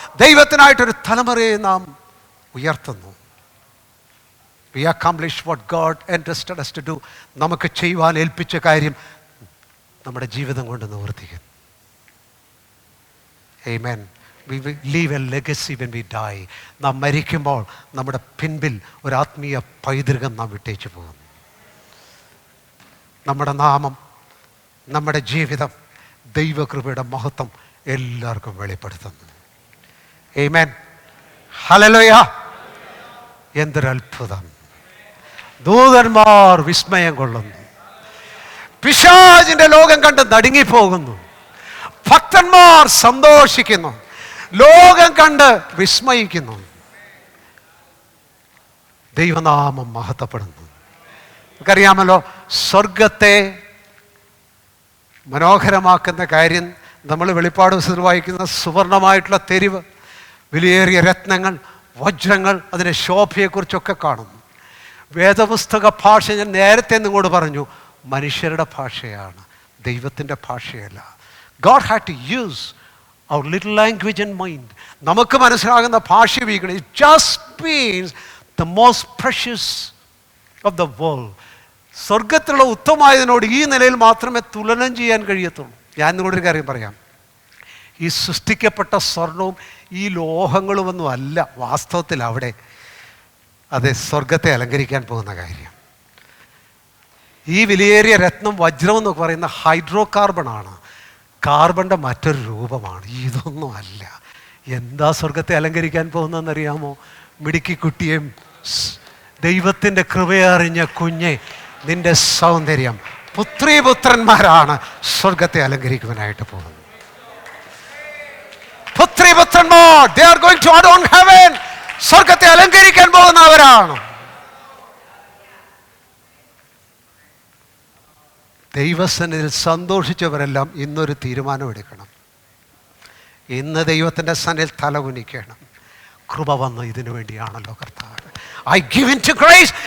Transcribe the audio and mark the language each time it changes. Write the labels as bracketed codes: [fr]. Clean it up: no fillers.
[ml] ദൈവത്തിനായിട്ടൊരു തലമുറയെ നാം ഉയർത്തുന്നു. [en] We accomplish what God entrusted us to do. [ml] നമുക്ക് ചെയ്യുവാൻ ഏൽപ്പിച്ച കാര്യം നമ്മുടെ ജീവിതം കൊണ്ട് നിവർത്തിക്കുന്നു. [en] Amen. We will leave a legacy when we die. [ml] നാം മരിക്കുമ്പോൾ നമ്മുടെ പിൻപിൽ ഒരു ആത്മീയ പൈതൃകം നാം വിട്ടേച്ചു പോകുന്നു. നമ്മുടെ നാമം, നമ്മുടെ ജീവിതം ദൈവകൃപയുടെ മഹത്വം എല്ലാവർക്കും വെളിപ്പെടുത്തുന്നു. Amen. ഹല്ലേലൂയ. എന്തൊരത്ഭുതം! ദൂതന്മാർ വിസ്മയം കൊള്ളുന്നു, പിശാചിന്റെ ലോകം കണ്ട് നടുങ്ങിപ്പോകുന്നു, ഭക്തന്മാർ സന്തോഷിക്കുന്നു, ലോകം കണ്ട് വിസ്മയിക്കുന്നു, ദൈവനാമം മഹത്വപ്പെടുന്നു. നമുക്കറിയാമല്ലോ, സ്വർഗത്തെ മനോഹരമാക്കുന്ന കാര്യം നമ്മൾ വെളിപ്പാട് പുസ്തകത്തിൽ വായിക്കുന്ന സുവർണമായിട്ടുള്ള തെരുവ്, വിലയേറിയ രത്നങ്ങൾ, വജ്രങ്ങൾ, അതിൻ്റെ ശോഭയെക്കുറിച്ചൊക്കെ കാണുന്നു. വേദപുസ്തക ഭാഷ ഞാൻ നേരത്തെ നിങ്ങളോട് പറഞ്ഞു, മനുഷ്യരുടെ ഭാഷയാണ്, ദൈവത്തിൻ്റെ ഭാഷയല്ല. [en] God had to use our little language and mind. [ml] നമുക്ക് മനസ്സിലാകുന്ന ഭാഷ ഉപയോഗിക്കണം. [en] It just means the most precious of the world. [ml] സ്വർഗത്തിലുള്ള ഉത്തമമായതിനോട് ഈ നിലയിൽ മാത്രമേ തുലനം ചെയ്യാൻ കഴിയത്തുള്ളൂ. ഞാൻ നിങ്ങളൊരു കാര്യം പറയാം. ഈ സൃഷ്ടിക്കപ്പെട്ട സ്വർണവും ഈ ലോഹങ്ങളുമൊന്നും അല്ല വാസ്തവത്തിൽ അവിടെ അത് സ്വർഗത്തെ അലങ്കരിക്കാൻ പോകുന്ന കാര്യം. ഈ വിലയേറിയ രത്നം, വജ്രം എന്നൊക്കെ പറയുന്ന ഹൈഡ്രോ കാർബണാണ്, കാർബണിൻ്റെ മറ്റൊരു രൂപമാണ്. ഇതൊന്നും അല്ല. എന്താ സ്വർഗത്തെ അലങ്കരിക്കാൻ പോകുന്നതെന്നറിയാമോ? മിടുക്കി കുട്ടിയെയും ദൈവത്തിൻ്റെ കൃപയറിഞ്ഞ കുഞ്ഞെ നിന്റെ സൗന്ദര്യം. പുത്രീപുത്രന്മാരാണ് സ്വർഗത്തെ അലങ്കരിക്കുവാനായിട്ട് പോകുന്നത്. [en] പുത്രീപുത്രന്മാർ, they are going to adorn heaven. [ml] സ്വർഗത്തെ അലങ്കരിക്കാൻ പോകുന്നവരാണ്. ദൈവസന്നിധിയിൽ സന്തോഷിച്ചവരെല്ലാം ഇന്നൊരു തീരുമാനമെടുക്കണം. ഇന്ന് ദൈവത്തിൻ്റെ സന്നിധിയിൽ തലകുനിക്കണം. കൃപ വന്ന് ഇതിനു വേണ്ടിയാണല്ലോ കർത്താവ്. [en] I give in to grace.